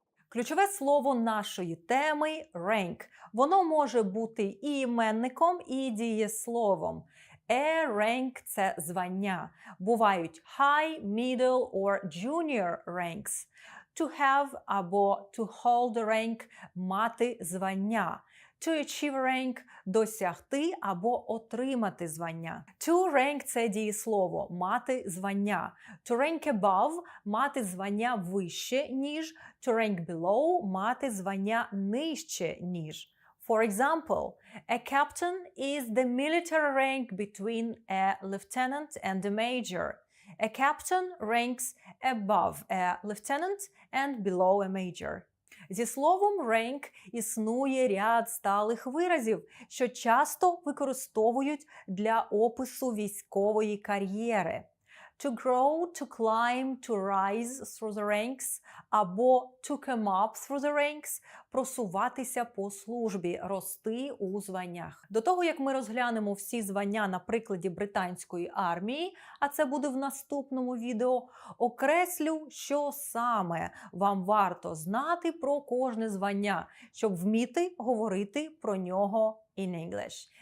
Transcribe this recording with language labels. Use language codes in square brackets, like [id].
[uk] Ключове слово нашої теми – rank. Воно може бути і іменником, і дієсловом. [en] A rank [uk] – це звання. Бувають [en] high, middle or junior ranks. To have [uk] або [en] to hold rank – [uk] мати звання. [en] To achieve rank [uk] – досягти або отримати звання. [en] To rank [uk] – це дієслово – мати звання. [en] To rank above [uk] – мати звання вище, ніж. [en] To rank below [uk] – мати звання нижче, ніж. [en] For example, a captain is the military rank between a lieutenant and a major. A captain ranks above a lieutenant and below a major. [uk] Зі словом rank існує ряд сталих виразів, що часто використовують для опису військової кар'єри. [en] To grow, to climb, to rise through the ranks або to come up through the ranks – [uk] просуватися по службі, рости у званнях. До того, як ми розглянемо всі звання на прикладі британської армії, а це буде в наступному відео, окреслю, що саме вам варто знати про кожне звання, щоб вміти говорити про нього [en] in English.